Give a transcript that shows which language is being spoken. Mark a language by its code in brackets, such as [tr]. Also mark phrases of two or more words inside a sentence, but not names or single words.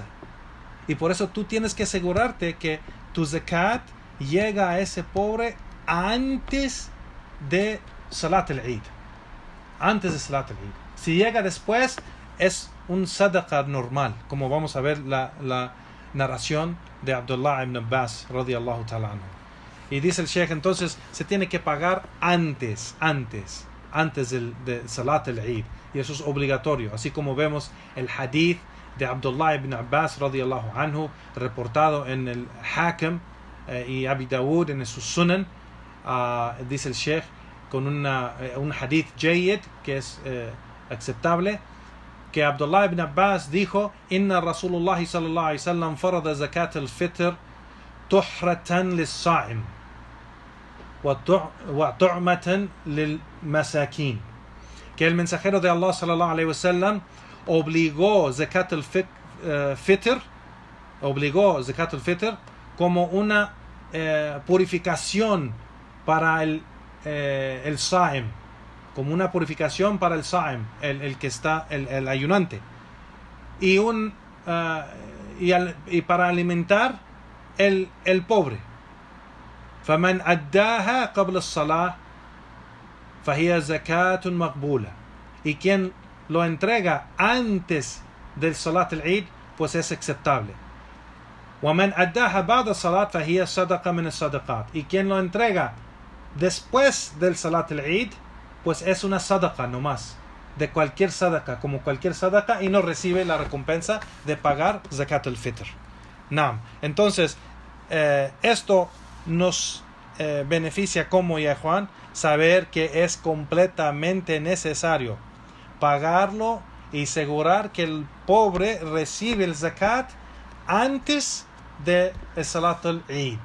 [es] Y por eso tú tienes que asegurarte que tu zakat llega a ese pobre antes de [ar] صلاة العيد. [es] Antes de [ar] صلاة العيد. [es] Si llega después, es un sadaqa normal, como vamos a ver la narración de Abdullah ibn Abbas [ar] رضي الله تعالى عنه. [es] Y dice el Sheikh, entonces se tiene que pagar antes de [ar] صلاة العيد, [es] y eso es obligatorio, así como vemos el hadith de Abdullah ibn Abbas [ar] رضي الله عنه [es] reportado en el Hakim y Abi Dawud en sus Sunan. Dice el Sheikh con un [ar] حديث جيد, [es] que es aceptable, que Abdullah ibn Abbas dijo: [ar] إن رسول الله صلى الله عليه وسلم فرض زكاة الفطر طهرة للصائم وطعمة للمساكين. [es] Que el mensajero de Allah [ar] صلى الله عليه وسلم [es] obligó [ar] زكاة الفطر [es] como una purificación para el sa'im, como una purificación para el sa'im, el que está el ayunante, y para alimentar el pobre. [ar] فمن أداها قبل الصلاة فهي زكاة مقبولة. [es] Y quien lo entrega antes del [ar] صلاة العيد, [es] pues es aceptable. [ar] ومن أداها بعد الصلاة فهي صدقة من الصدقات. [es] Y quien lo entrega después del [ar] صلاة العيد, [es] pues es una sadaqa nomás, de cualquier sadaqa, como cualquier sadaqa, y no recibe la recompensa de pagar [ar] زكاة الفطر. [es] Entonces esto nos beneficia como ya Juan, saber que es completamente necesario pagarlo y asegurar que el pobre recibe el zakat antes de el [ar] صلاة العيد.